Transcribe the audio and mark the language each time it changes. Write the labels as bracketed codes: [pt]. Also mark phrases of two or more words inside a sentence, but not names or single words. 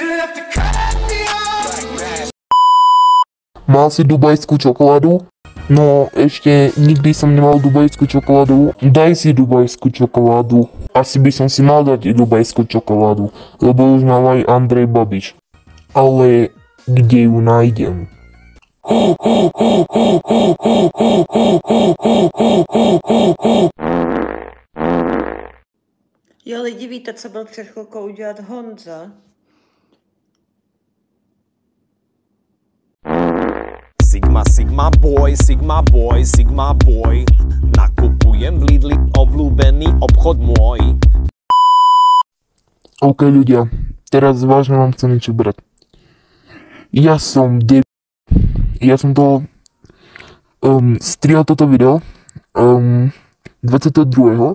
[sk] Mal si dubajskú čokoládu? No, ešte nikdy som nemal dubajskú čokoládu. Daj si dubajskú čokoládu. Asi by som si mal dať dubajskú čokoládu, lebo už mal aj Andrej Babiš. Ale kde ju nájdem? [cs] Jo, lidi, víte, co byl před chvilkou udělat Honza? [en] Sigma, Sigma boy, Sigma boy, Sigma boy. [sk] Nakupujem v Lidli, obľúbený obchod môj. OK ľudia, teraz vážne vám chcem niečo brať. Ja som strihal toto video 22.